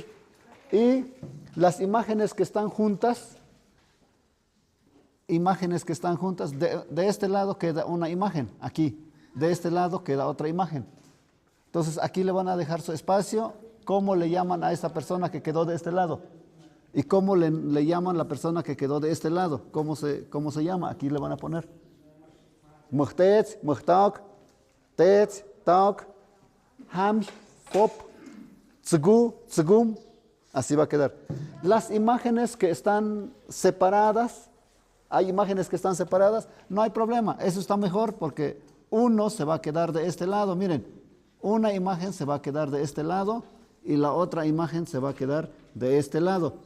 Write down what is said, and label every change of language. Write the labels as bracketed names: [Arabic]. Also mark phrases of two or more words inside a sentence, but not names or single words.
[Spanish] Y las imágenes que están juntas, de este lado queda una imagen, aquí. De este lado queda otra imagen. Entonces aquí le van a dejar su espacio, cómo le llaman a esa persona que quedó de este lado. Y cómo le llaman a la persona que quedó de este lado, cómo se llama, aquí le van a poner. [Tzeltal] Muhtets, muhtak, tets, tak, ham, pop, tsugu, tsugum, [Spanish] así va a quedar. Las imágenes que están separadas, hay imágenes que están separadas, no hay problema, eso está mejor porque uno se va a quedar de este lado, miren, una imagen se va a quedar de este lado y la otra imagen se va a quedar de este lado.